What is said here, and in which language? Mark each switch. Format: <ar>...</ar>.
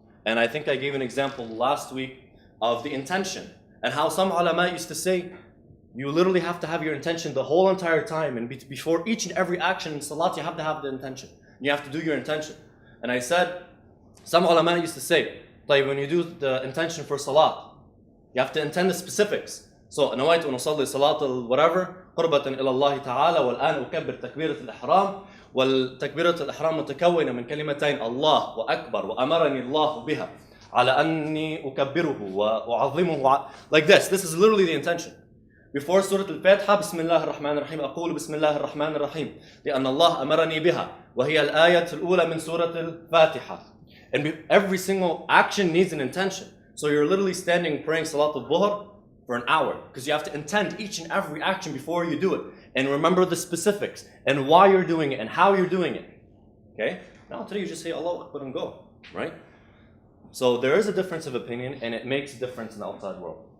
<en>And I think I gave an example last week of the intention and how some ulama used to say, you literally have to have your intention the whole entire time, and before each and every action in salat, you have to have the intention. You have to do your intention. And I said, some ulama used to say, like when you do the intention for salat, you have to intend the specifics.</en> <ar>So, نويت أن أصلي صلاة whatever, قربة إلى الله تعالى, والآن أكبر تكبيرة الإحرام, والتكبيرة الإحرام متكونة من كلمتين الله وأكبر وأمرني الله بها على أني أكبره وأعظمه.</ar> <en>Like this is literally the intention.</en> <ar>Before Surah Al-Fatiha, بسم الله الرحمن الرحيم, أقول بسم الله الرحمن الرحيم لأن الله أمرني بها وهي الآية الأولى من سورة الفاتحة.</ar> <en>And every single action needs an intention. So you're literally standing praying Salat al-Dhuhr for an hour, because you have to intend each and every action before you do it, and remember the specifics and why you're doing it and how you're doing it. Okay? Now today you just say Allahu Akbar and go, right? So there is a difference of opinion, and it makes a difference in the outside world.</en>